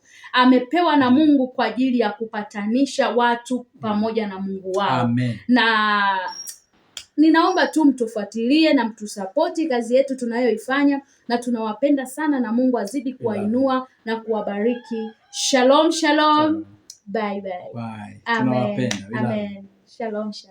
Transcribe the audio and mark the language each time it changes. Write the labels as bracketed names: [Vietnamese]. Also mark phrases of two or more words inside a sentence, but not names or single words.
[Swahili] Amepewa na Mungu kwa ajili ya kupatanisha watu pamoja na Mungu wao. Amen. Na ninaomba tu mtufuatilie na mtusapoti kazi yetu tunayoifanya, na tunawapenda sana na Mungu azidi kuwainua na kuwabariki. [Hebrew] Shalom, shalom. [English] Bye bye. Bye. [Swahili] Amen. Tunawapenda. [Hebrew] Amen. Shalom, shalom.